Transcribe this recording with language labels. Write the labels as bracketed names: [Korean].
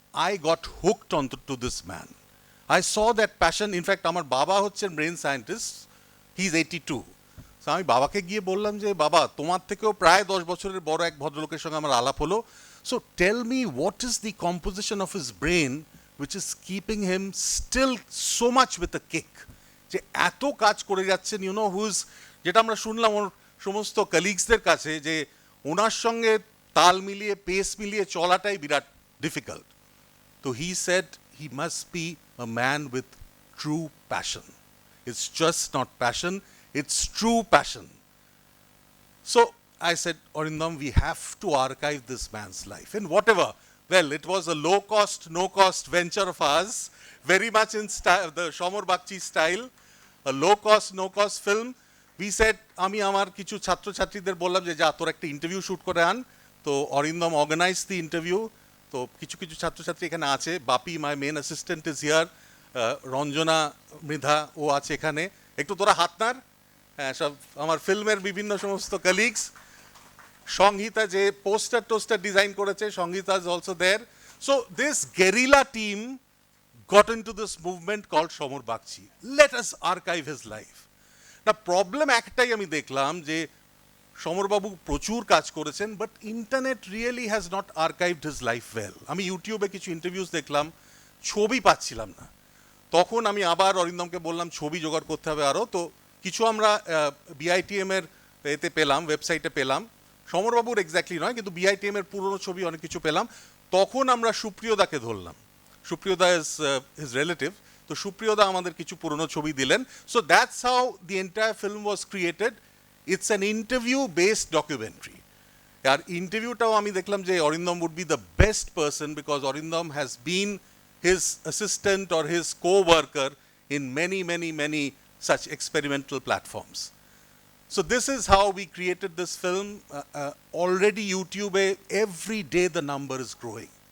[English] I got hooked onto this man. I saw that passion. In fact, [Bangla] আমার বাবা হচ্ছেন [English] Brain scientist, he is 82। [Bangla] So আমি বাবাকে গিয়ে বললাম যে বাবা, তোমার থেকেও প্রায় 10 বছরের বড় এক ভদ্রলোকের সঙ্গে আমার আলাপ হলো, [English] so tell me what is the composition of his brain which is keeping him still so much with a kick, [Bangla] যে এত কাজ করে যাচ্ছেন, ইউনো হুজ, যেটা আমরা শুনলাম ওর সমস্ত কলিগসদের কাছে, যে ওনার সঙ্গে তাল মিলিয়ে পেস মিলিয়ে চলাটাই বিরাট difficult. [English] So he said he must be a man with true passion. It's just not passion, it's true passion. So I said, Arindam, we have to archive this man's life. And whatever, well, it was a low cost, no cost venture of ours, very much in style, the Samar Bagchi style, a low cost, no cost film. We said, [Bangla] আমি আমার কিছু ছাত্রছাত্রীদের বললাম যে যা তোর একটা interview shoot করে আন। তো অরিন্দম [English] Organise the interview. [Bangla] তো কিছু কিছু ছাত্রছাত্রী এখানে আছে, বাপি [English] my main assistant is here, [Bangla] Ranjana, Mridha ও আছে এখানে, একটু তোরা হাত নাড়। হ্যাঁ, সব আমার ফিল্মের বিভিন্ন সমস্ত কলিগস। সংহিতা যে পোস্টার ডিজাইন করেছে, সংহিতা [English] Is also there. So this guerrilla team got into this movement called Samar Bagchi. Let us archive his life. [Bangla] না প্রবলেম একটাই আমি দেখলাম, যে সমরবাবু প্রচুর কাজ করেছেন, [English] But internet really has not archived his life well. [Bangla] আমি ইউটিউবে কিছু ইন্টারভিউস দেখলাম, ছবি পাচ্ছিলাম না। তখন আমি আবার অরিন্দমকে বললাম ছবি জোগাড় করতে হবে আরও। তো কিছু আমরা বিআইটিএম এর এতে পেলাম, ওয়েবসাইটে পেলাম, সমরবাবুর এক্স্যাক্টলি নয়, কিন্তু বিআইটিএম এর পুরনো ছবি অনেক কিছু পেলাম। তখন আমরা সুপ্রিয়দাকে ধরলাম, সুপ্রিয়দা ইজ হিজ রিলেটিভ, তো সুপ্রিয়দা আমাদের কিছু পুরনো ছবি দিলেন। [English] So that's how the entire film was created. It's an interview-based documentary. [Bangla] আর ইন্টারভিউটাও আমি দেখলাম যে [English] Arindam would be the best person, because Arindam has been his assistant or his co-worker in many such experimental platforms. So this is how we created this film. Already YouTube, every day the number is growing.